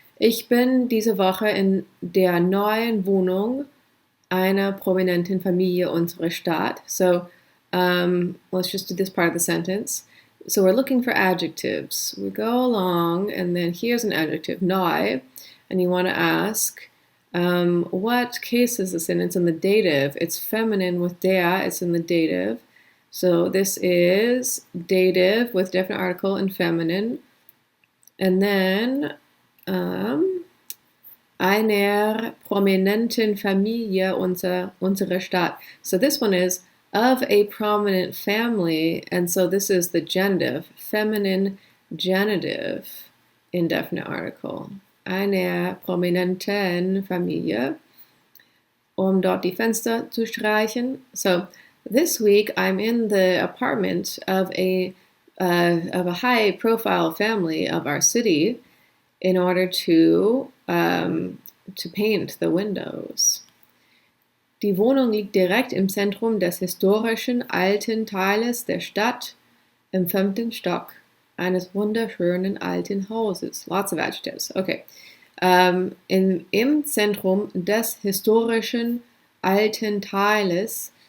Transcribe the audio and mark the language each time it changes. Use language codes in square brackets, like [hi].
[de] Ich bin diese Woche in der neuen Wohnung einer prominenten Familie unserer Stadt. [en] So let's just do this part of the sentence. So we're looking for adjectives. We go along, and then here's an adjective, neu, and you want to ask, what case is this in? It's in the dative. It's feminine with der. It's in the dative. So this is dative with definite article and feminine. And then [de] einer prominenten Familie unserer Stadt. [en] So this one is of a prominent family, and so this is the genitive, feminine genitive, indefinite article. [de] Einer prominenten Familie, dort die Fenster zu streichen. [en] So this week I'm in the apartment of a high-profile family of our city in order to paint the windows. [de] Die Wohnung liegt direkt im Zentrum des historischen alten Teiles der Stadt im 5. Stock. eines wunderschönen alten Hauses. [en] Lots of adjectives. Okay. [de] Im Zentrum des historischen alten Teiles.